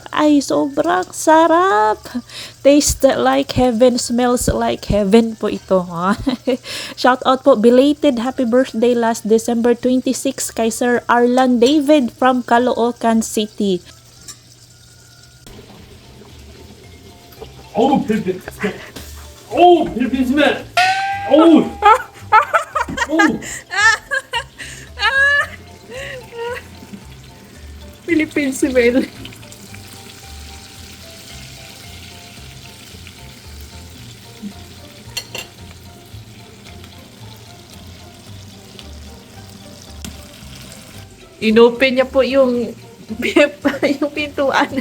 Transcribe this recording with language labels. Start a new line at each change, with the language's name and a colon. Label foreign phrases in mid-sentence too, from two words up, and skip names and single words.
Filipino: Ay sobrang sarap!
English: Taste like heaven, smells like heaven
Filipino: po ito.
English: Shout out po, belated happy birthday last December 26 kay Sir Arlan David from Caloocan City.
Korean: 어우 필리핀. 어우 필리핀 스멜. 어우. 어우.
English: Philippine smell.
Filipino: Inopen niya po yung yung pintuan.